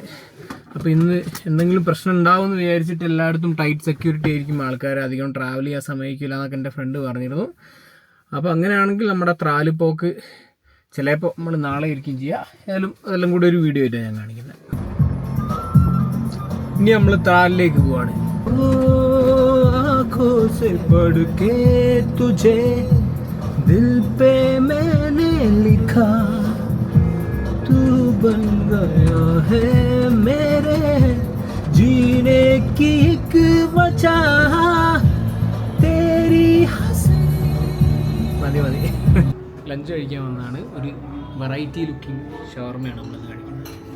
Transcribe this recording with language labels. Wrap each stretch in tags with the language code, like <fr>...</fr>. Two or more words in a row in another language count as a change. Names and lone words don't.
<ml>അപ്പോൾ ഇന്ന് എന്തെങ്കിലും പ്രശ്നം ഉണ്ടാവുമെന്ന് വിചാരിച്ചിട്ട് എല്ലായിടത്തും</ml> <en>tight security</en> <ml>ആയിരിക്കും, ആൾക്കാർ അധികം ട്രാവൽ ചെയ്യാൻ സമ്മതിക്കില്ല എന്നൊക്കെ എൻ്റെ ഫ്രണ്ട് പറഞ്ഞിരുന്നു. അപ്പോൾ അങ്ങനെയാണെങ്കിൽ നമ്മുടെ ത്രാലിപ്പോക്ക് ചിലപ്പോൾ നമ്മൾ നാളെ ഇരിക്കും ചെയ്യുക. ഏതായാലും അതെല്ലാം കൂടി ഒരു വീഡിയോ ആയിട്ടാണ് ഞാൻ കാണിക്കുന്നത്. ഇനി നമ്മൾ ത്രാലിലേക്ക് പോവാണ്.</ml> <hi>दिल पे मैंने लिखा तू बन गया है मेरे जीने की एक वजह तेरी हंसी.</hi> <ml>മതി ലഞ്ച് കഴിക്കാൻ വന്നതാണ്. ഒരു</ml> <en>variety looking</en> <ml>ഷവർമയാണ് നമ്മൾ കഴിക്കുന്നത്.</ml>